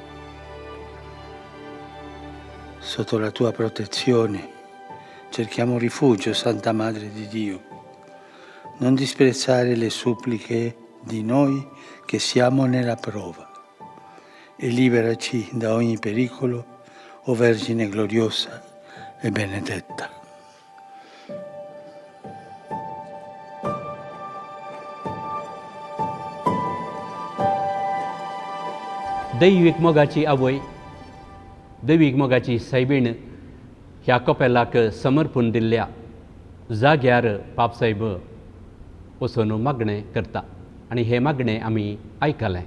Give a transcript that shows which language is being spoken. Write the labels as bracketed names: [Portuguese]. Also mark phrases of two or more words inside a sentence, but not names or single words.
[Italian] Sotto la tua protezione cerchiamo rifugio, Santa Madre di Dio. Non disprezzare le suppliche di noi che siamo nella prova e liberaci da ogni pericolo, o Vergine gloriosa e benedetta. [Konkani] दैविक मोगाची आवय, दैविक मोगाची सायबीण ह्या कपेलाक समर्पून दिल्ल्या जाग्यार पापसाहेब वचून मागणें करता आनी हें मागणें आमी आयकलें.